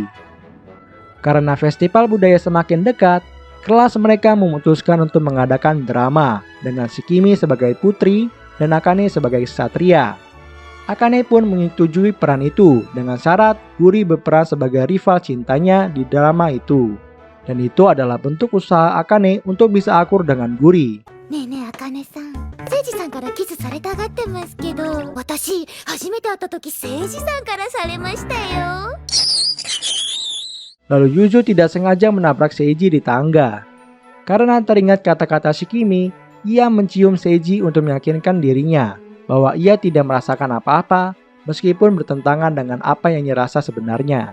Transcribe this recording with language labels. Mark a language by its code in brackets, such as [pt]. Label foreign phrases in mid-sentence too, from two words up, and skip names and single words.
[id] Karena festival budaya semakin dekat, kelas mereka memutuskan untuk mengadakan drama dengan Shikimi sebagai putri dan Akane sebagai ksatria. Akane pun menyetujui peran itu dengan syarat Guri berperan sebagai rival cintanya di drama itu. Dan itu adalah bentuk usaha Akane untuk bisa akur dengan Guri. [ja] Akane-san, Seiji-sanからキスされたがってますけど、私初めて会った時Seiji-sanからされましたよ。 [id] Lalu Yuzu tidak sengaja menabrak Seiji di tangga. Karena teringat kata-kata Shikimi, ia mencium Seiji untuk meyakinkan dirinya bahwa ia tidak merasakan apa-apa meskipun bertentangan dengan apa yang ia rasa sebenarnya.